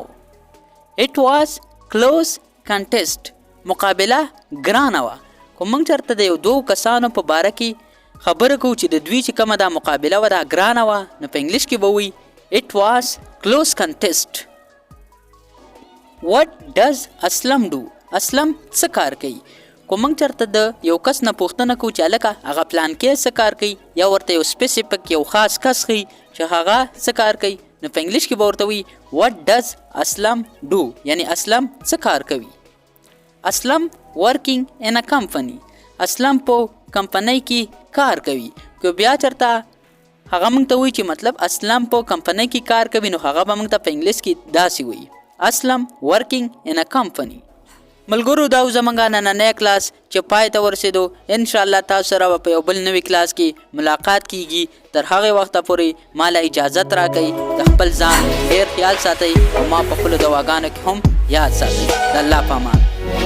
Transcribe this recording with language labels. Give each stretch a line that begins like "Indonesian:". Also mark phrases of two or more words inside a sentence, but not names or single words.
English: It was close contest.
Pashto: مقابله ګرانه وه. که موږ چېرته د یو دوو کسانو په باره کې خبره کوو چې د دوی چې کومه دا مقابله وه دا ګرانه وه، نو په انګلیش کې به وایي
English: It was close contest. What does اسلم do؟ اسلم
Pashto: څه کار کوي؟ که موږ چېرته د یو کس نه پوښتنه کوو چې هلکه هغه پلانکی څه کار کوي یا ورته یو سپیسیفیک یو خاص کس ښیي چې هغه څه کار کوي، نو په انګلیش کې به ورته وایي
English: What does اسلم do؟
Pashto: یعنی اسلم څه کار کوي. اسلم
English: working in a company.
Pashto: اسلم په کمپنۍ کې کار کوي. که بیا چېرته هغه موږ ته وایي چې مطلب اسلم په کمپنۍ کې کار کوي، نو هغه به موږ ته په انګلیش کې داسې وایي اسلم
English: working in a company.
Pashto: ملګرو دا زموږ نننی کلاس چې پای ته ورسېدو. انشاءالله تاسو سره به په یو بل نوي کلاس کې ملاقات کیږي. تر هغې وخته پورې ما له اجازت راکوئ. د خپل ځان ډېر خیال ساتئ او ما په خپلو دواګانو کې هم یاد ساتئ. د الله په امان.